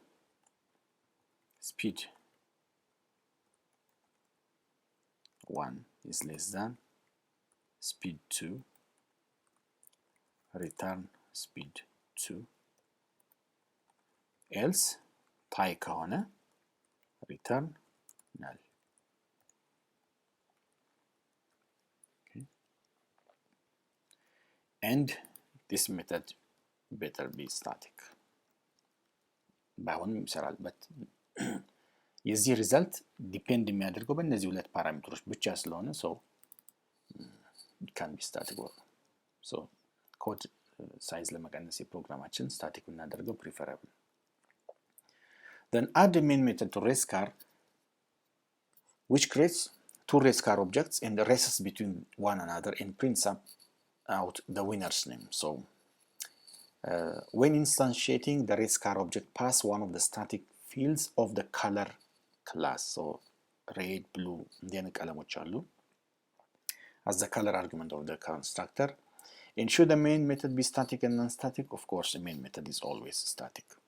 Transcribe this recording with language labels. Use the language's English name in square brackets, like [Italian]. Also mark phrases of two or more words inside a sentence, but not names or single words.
[English] speed 1 is less than speed 2, return speed 2, else tie ከሆነ return null. Okay. And this method better be static. [Amharic] ባይሆንም ይሰራል, but የዚህ ሪዛልት ዲፔንድ የሚያደርገው በእነዚህ ሁለት ፓራሜትሮች ብቻ ስለሆነ [English] so it can be static or so code size [Amharic] ለመቀነስ የፕሮግራማችን static ብናደርገው preferable. [English] Then add the main method to race car, which creates two race car objects and races between one another and prints out the winner's name. So when instantiating the race car object, pass one of the static fields of the color class. So red, blue, then [Amharic] ቀለሞች አሉ [English] as the color argument of the constructor. And should the main method be static and non-static? Of course, the main method is always static.